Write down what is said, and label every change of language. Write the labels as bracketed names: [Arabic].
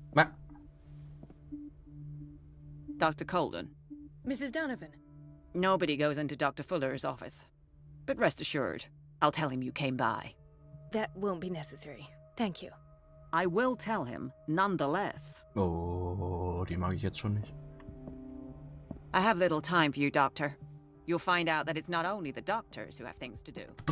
[English] What? Dr. Colden. Mrs. Donovan. Nobody goes into Dr. Fuller's office. But rest assured, I'll tell him you came by. That won't be necessary. Thank you. I will tell him, nonetheless. [German] Oh, die mag ich jetzt schon nicht. [English] I have little time for you, Doctor. You'll find out that it's not only the doctors who have things to do.